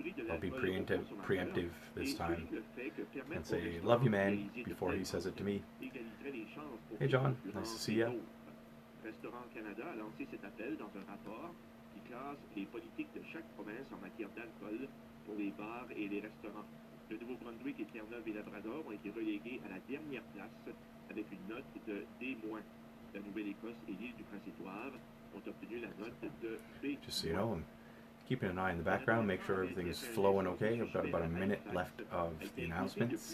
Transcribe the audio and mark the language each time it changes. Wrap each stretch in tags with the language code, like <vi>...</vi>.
<en>I'll be preemptive this time and say, love you man, before he says it to me. Hey John, nice to see you.</en> <fr>Restaurant Canada a lancé cet appel dans un rapport qui classe les politiques de chaque province en matière d'alcool pour les bars et les restaurants. Le Nouveau-Brunswick et Terre-Neuve et Labrador ont été relégués à la dernière place avec une note de D-. La Nouvelle-Écosse et l'île du Prince-Édouard ont obtenu la note de B-.</fr> <en>Just so you know, I'm keeping an eye in the background, make sure everything's flowing okay. I've got about a minute left of the announcements.</en>